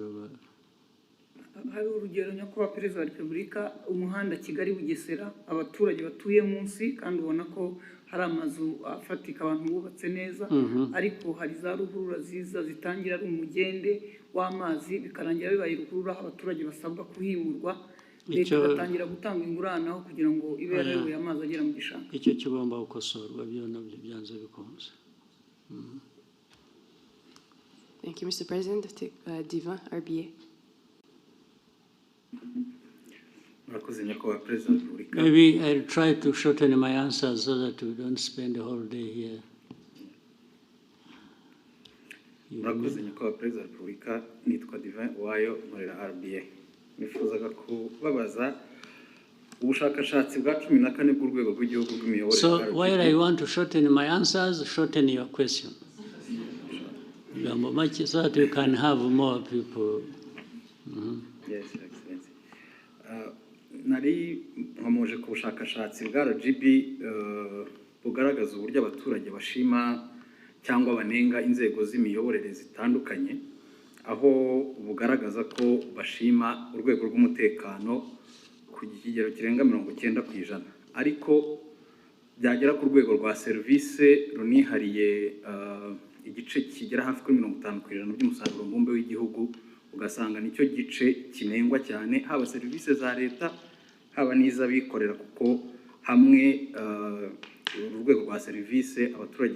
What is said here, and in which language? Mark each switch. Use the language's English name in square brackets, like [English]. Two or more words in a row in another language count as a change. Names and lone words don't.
[Kinyarwanda] hari urugero nyakubahwa Perezida wa Repubulika, umuhanda Kigali Bugesera, abaturage batuye munsi kandi ubona ko hari amazu afatika abantu bubatse neza, ariko hari za ruhurura ziza zitangira ari umugende w'amazi bikarangira bibaye ruhurura, abaturage basabwa kuhimurwa, leta igatangira gutanga ingurane aho kugira ngo ibe yarayoboye amazi agera mu gishanga. Icyo kigomba gukosorwa, byo nabyo byanze bikunze. [English] Thank you, Mr. President. Divan, RBA. Maybe I'll try to shorten my answers so that we don't spend the whole day here. [Kinyarwanda] Murakoze nyakubahwa Perezida wa Repubulika, nitwa Divan Wayo nkorera RBA. Nifuzaga kubabaza ubushakashatsi bwa 14 bw'urwego rw'igihugu rw'imiyoborere. [English] So while I want to shorten my answers, shorten your question. So that we can have more people. Yes, Excellency. [Kinyarwanda] Nari nkomoje ku bushakashatsi bwa RGB bugaragaza uburyo abaturage bashima cyangwa banenga inzego z'imiyoborere zitandukanye, aho bugaragaza ko bashima urwego rw'umutekano ku kigero kirenga 90%, ariko byagera ku rwego rwa service runihariye igice kigera hafi kuri 50% by'umusaruro mbumbe w'igihugu, ugasanga nicyo gice kinengwa cyane, haba service za leta haba n'iz'abikorera, kuko hamwe urwego rwa service abaturage